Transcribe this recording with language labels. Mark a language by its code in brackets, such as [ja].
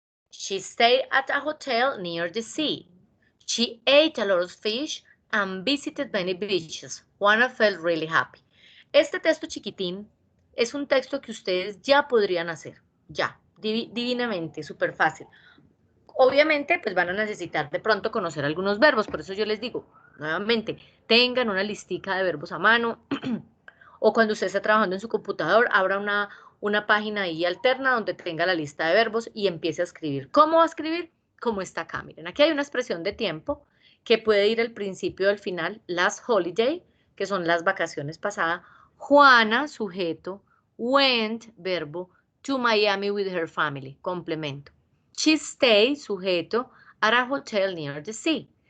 [en] She stayed at a hotel near the sea. She ate a lot of fish and visited many beaches. Juana felt really happy. [es] Este texto chiquitín es un texto que ustedes ya podrían hacer, ya, divinamente, súper fácil. Obviamente, pues van a necesitar de pronto conocer algunos verbos, por eso yo les digo, nuevamente, tengan una listica de verbos a mano, o cuando usted esté trabajando en su computador, abra una página ahí alterna donde tenga la lista de verbos y empiece a escribir. ¿Cómo va a escribir? Como está acá, miren, aquí hay una expresión de tiempo que puede ir al principio o al final, last holiday, que son las vacaciones pasadas, Juana, sujeto, went, verbo, [en] to Miami with her family, [es] complemento. [en] She stayed, sujeto, at a hotel near the sea.